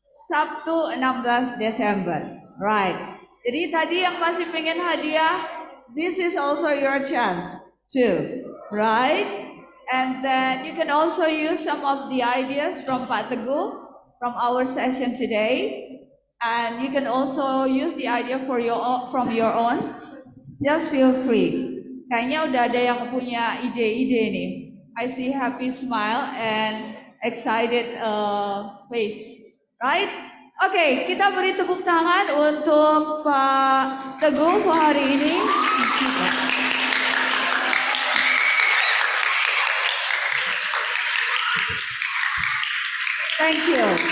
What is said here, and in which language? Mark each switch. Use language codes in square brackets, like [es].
[id] Sabtu 16 Desember. [en] Right. [id] Jadi tadi yang masih pengen hadiah, [en] this is also your chance too. Right? And then you can also use some of the ideas from Pak Teguh from our session today. And you can also use the idea from your own. Just feel free. Kayaknya udah ada yang punya ide-ide nih. I see happy smile and excited face. Right? [id] Oke, kita beri tepuk tangan untuk Pak Teguh hari ini. [en] Thank you.